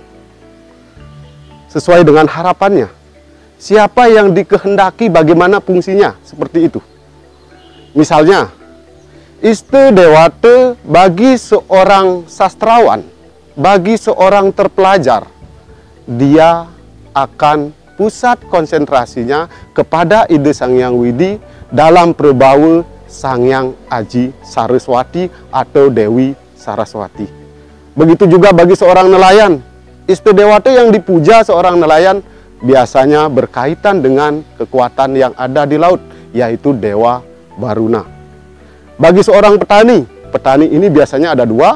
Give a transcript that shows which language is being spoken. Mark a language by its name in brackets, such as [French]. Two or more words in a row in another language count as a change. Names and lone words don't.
[Indonesian] Sesuai dengan harapannya. Siapa yang dikehendaki, bagaimana fungsinya, seperti itu. Misalnya, Iste Dewata bagi seorang sastrawan, bagi seorang terpelajar, dia akan pusat konsentrasinya kepada ide Sang Hyang Widi dalam perbawa Sang Hyang Aji Saraswati atau Dewi Saraswati. Begitu juga bagi seorang nelayan, Iste Dewata yang dipuja seorang nelayan biasanya berkaitan dengan kekuatan yang ada di laut, yaitu Dewa Baruna. Bagi seorang petani, petani ini biasanya ada dua.